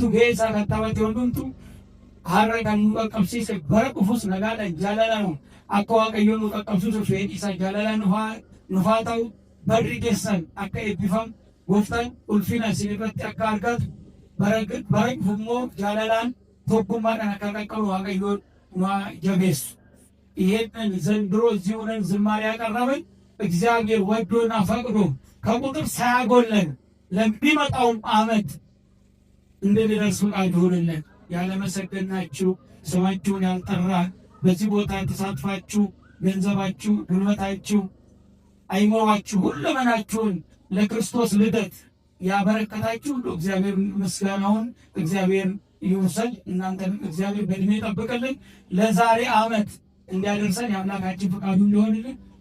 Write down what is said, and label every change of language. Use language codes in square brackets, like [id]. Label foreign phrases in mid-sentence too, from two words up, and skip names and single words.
[om] gahee isaa kan taphate hundumtu har'a kan nu qaqqabsiise bara dhufus nagaadhaan jaalalaan akka Waaqayyoon nu qaqqabsiisu fedhii isaa jaalalaan nufaa ta'u barri keessan akka eebbifamu gooftaan ulfina isin irratti akka argatu bara dhufummoo jaalalaan tokkummaadhaan akka qaqqabu Waaqayyoon nu jabeessu። [am] ይሄንን ዘንድሮ እዚህ ሆነን ዝማሬ ያቀረብን እግዚአብሔር ወዶና ፈቅዶ ከቁጥር ሳያጎለን ለሚመጣውም ዓመት እንድንደርስ ፈቃዱ ይሁንልን። ያለመሰገናችሁ ስማችሁን ያልጠራ በዚህ ቦታ ተሳትፋችሁ ገንዘባችሁ፣ ጉልበታችሁ አይምሯችሁ ሁለመናችሁን ለክርስቶስ ልደት ያበረከታችሁ እግዚአብሔር ምስጋናውን እግዚአብሔር ይውሰድ። እናንተንም እግዚአብሔር በእድሜ ይጠብቅልን። ለዛሬ ዓመት እንዲያደርሰን የአምላካችን ፈቃዱ እንዲሆንልን